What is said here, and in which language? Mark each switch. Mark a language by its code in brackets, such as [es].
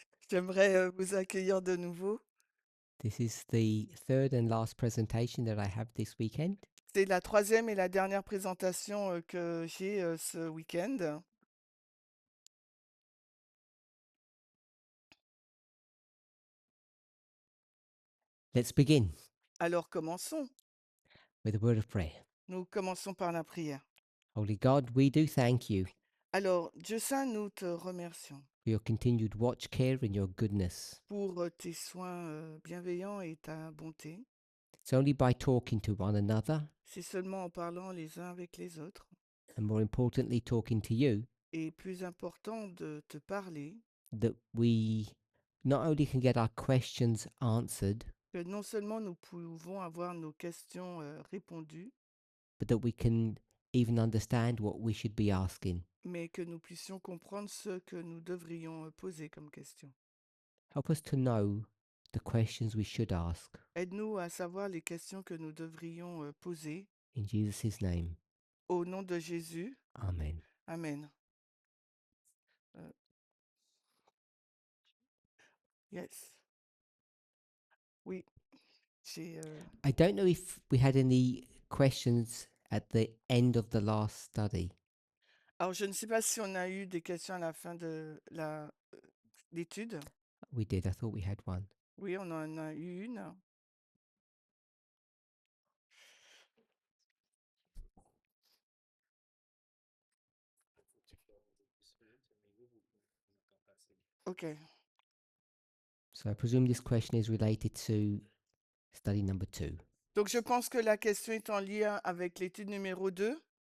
[fr] J'aimerais vous accueillir de nouveau. [en] This is the third and last presentation that I have this weekend. [fr] C'est la troisième et la dernière présentation que j'ai ce week-end. [en] Let's begin [fr] Alors commençons. [en] with a word of prayer. [fr] Nous commençons par la prière. [en] Holy God, we do thank you [fr] Alors, Dieu Saint, nous te remercions [en] for your continued watch, care, and your goodness. [fr] pour tes soins bienveillants et ta bonté. [en] It's only by talking to one another, [fr] C'est seulement en parlant les uns avec les autres, [en] and more importantly, talking to you, [fr] et plus important de te parler, [en] that we not only can get our questions answered, [fr] que non seulement nous pouvons avoir nos questions répondues, [en] but that we can even understand what we should be asking. [fr] mais que nous puissions comprendre ce que nous devrions poser comme question. [en] Help us to know the questions we should ask. [fr] Aide-nous à savoir les questions que nous devrions poser. [en] In Jesus' name, [fr] Au nom de Jésus, [en] Amen. [fr] Amen. Yes. Oui, j'ai... [en] I don't know if we had any questions at the end of the last study. [fr] Alors, je ne sais pas si on a eu des questions à la fin de l'étude. [en] We did. I thought we had one. [fr] Oui, on en a eu une. [en] OK. So I presume this question is related to study number 2. [fr] Donc, je pense que la question est en lien avec l'étude numéro 2.